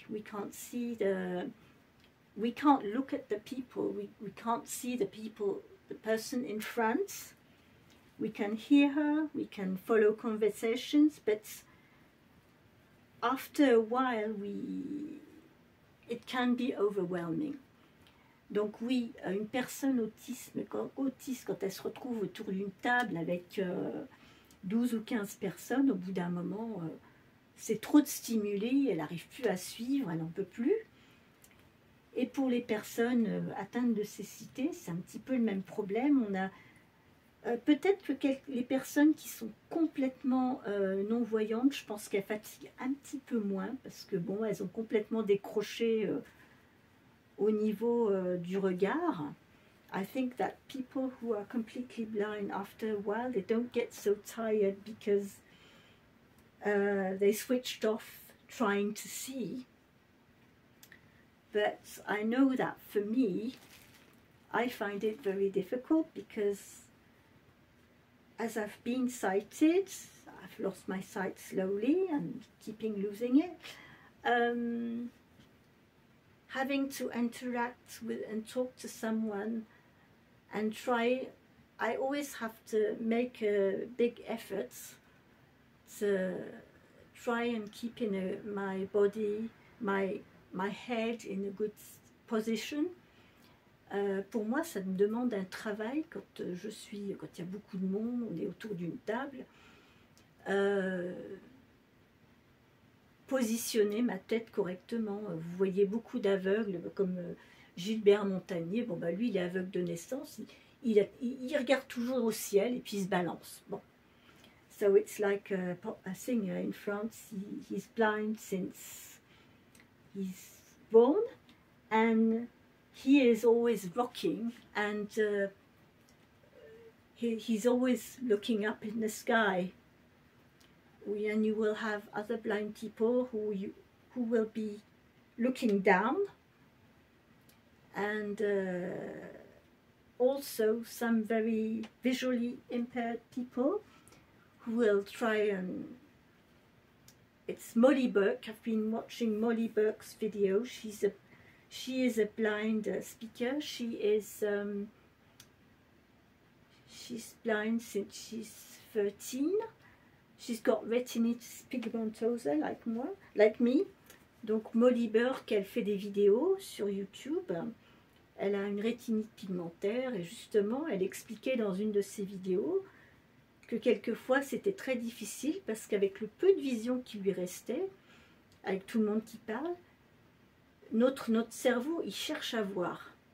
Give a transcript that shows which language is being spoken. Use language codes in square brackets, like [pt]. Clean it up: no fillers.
[en] We can't look at the people. We can't see the person in front. We can hear her, we can follow conversations, but after a while, it can be overwhelming. [fr] Donc oui, une personne autiste, quand elle se retrouve autour d'une table avec 12 ou 15 personnes, au bout d'un moment, c'est trop de stimuli, elle n'arrive plus à suivre, elle n'en peut plus. Et pour les personnes atteintes de cécité, c'est un petit peu le même problème. On a peut-être que les personnes qui sont complètement non-voyantes, je pense qu'elles fatiguent un petit peu moins, parce que bon, elles ont complètement décroché au niveau du regard. [en] I think that people who are completely blind, after a while, they don't get so tired because they switched off trying to see. But I know that for me, I find it very difficult because as I've been sighted, I've lost my sight slowly and keeping losing it. Having to interact with and talk to someone and try, I always have to make a big effort to try and keep in my body, my head in a good position. [fr] Pour moi, ça me demande un travail quand il y a beaucoup de monde, on est autour d'une table. Positionner ma tête correctement. Vous voyez beaucoup d'aveugles comme Gilbert Montagnier. Bon, bah, lui, il est aveugle de naissance. Il regarde toujours au ciel et puis il se balance. Bon. [en] So it's like a singer in France. He's blind since he's born, and he is always rocking, and he's always looking up in the sky. And you will have other blind people who will be looking down, and also some very visually impaired people who will try and... It's Molly Burke. I've been watching Molly Burke's video. She is a blind speaker. She's blind since she's 13. She's got retinitis pigmentosa like me. [fr] Donc Molly Burke, elle fait des vidéos sur YouTube. Elle a une rétinite pigmentaire et justement, elle expliquait dans une de ses vidéos que quelquefois c'était très difficile parce qu'avec le peu de vision qui lui restait, avec tout le monde qui parle, notre cerveau, il cherche à voir.